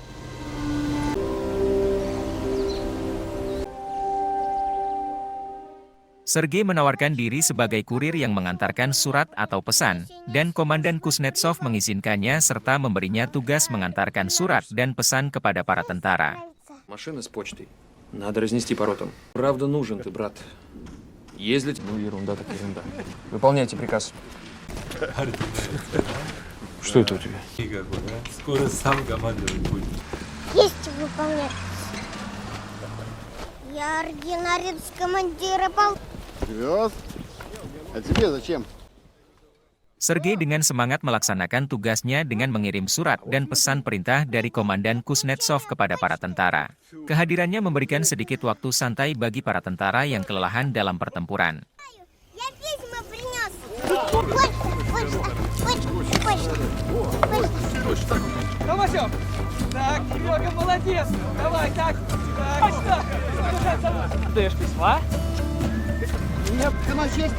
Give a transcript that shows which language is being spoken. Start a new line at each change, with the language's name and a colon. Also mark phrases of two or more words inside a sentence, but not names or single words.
Indonesian: Sergei menawarkan diri sebagai kurir yang mengantarkan surat atau pesan, dan Komandan Kuznetsov mengizinkannya serta memberinya tugas mengantarkan surat dan pesan kepada para tentara.
Russian: Машина с почтой. Надо разнести по ротам. Правда нужен ты, брат. Ездить? Ну, ерунда так ерунда. Выполняйте приказ. Что это у тебя? Скоро сам командовать будешь. Есть выполнять. Я ординарец командира полка. Привез? А тебе зачем?
Indonesian: Sergei dengan semangat melaksanakan tugasnya dengan mengirim surat dan pesan perintah dari Komandan Kuznetsov kepada para tentara. Kehadirannya memberikan sedikit waktu santai bagi para tentara yang kelelahan dalam pertempuran.
Russian: Я письма принес. Почта. Томасев! Так, Серега, молодец! Давай, так! Даешь письма? Меня Камачестов.